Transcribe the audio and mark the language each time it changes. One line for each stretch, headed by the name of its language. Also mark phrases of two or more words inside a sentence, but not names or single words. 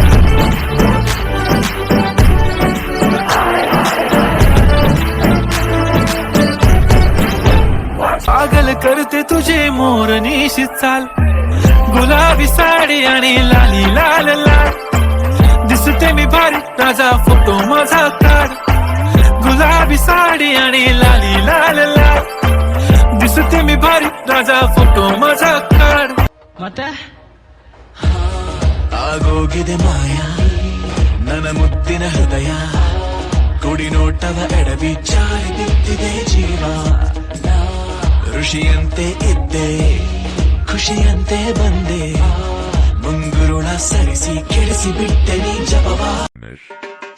Marathi: पागल करते तुझे मोरनीशी चाल गुलाबी साडी आणि लाली लाल लाल दिसते मी भारी राजा फोटो माझा काढ गुलाबी साडी आणि लाली लाल लाल दिसते मी भारी राजा फोटो माझा काढ ಮತ್ತೆ
Kannada: ಆಗೋಗಿದೆ ಮಾಯ ನನ್ನ ಮುದ್ದಿನ ಹೃದಯ ಕುಡಿ ನೋಟವ ಎಡವಿ ಜಾರಿ ಬಿದ್ದಿದೆ ಜೀವ ಋಷಿಯಂತೆ ಇದ್ದೆ ಖುಷಿಯಂತೆ ಬಂದೆ ಮುಂಗುರುಳ ಸರಿಸಿ ಕೆಡಿಸಿ ಬಿಟ್ಟೆ ನೀ ಜಪವ